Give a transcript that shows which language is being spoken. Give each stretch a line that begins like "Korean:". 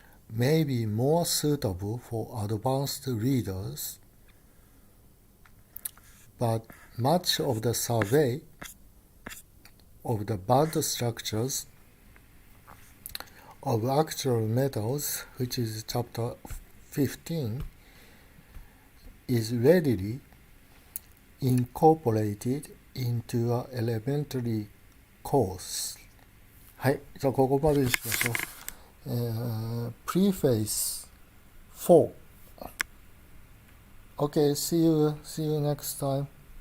English: may be more suitable for advanced readers, but much of the survey of the band structures of actual metals, which is chapter 15, is readily incorporated into an elementary course.
Japanese: はい、じゃあここまでにしましょう。
English: Preface 4. Okay, see you next time.